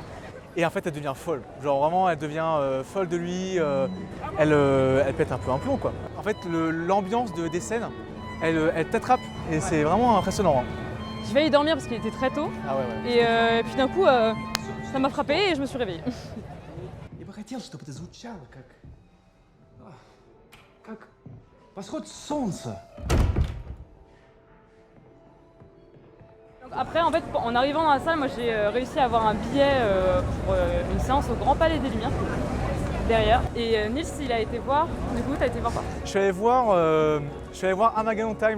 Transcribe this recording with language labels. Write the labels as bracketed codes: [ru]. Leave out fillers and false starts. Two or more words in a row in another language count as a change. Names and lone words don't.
[fr] Et en fait, elle devient folle. Genre vraiment, elle devient folle de lui. Elle pète un peu un plomb, quoi. En fait, l'ambiance des scènes, elle t'attrape. Et c'est vraiment impressionnant. Hein. Je vais y dormir parce qu'il était très tôt. Ah ouais. Et puis d'un coup, ça m'a frappé et je me suis réveillée. [ru] Я бы хотел, чтобы это звучало как восход солнца. [fr] Donc après, en fait, en arrivant dans la salle, moi j'ai réussi à avoir un billet pour une séance au Grand Palais des Lumières, derrière. Et Nils, il a été voir. Du coup, t'as été voir quoi? Je suis allé voir Armageddon Time.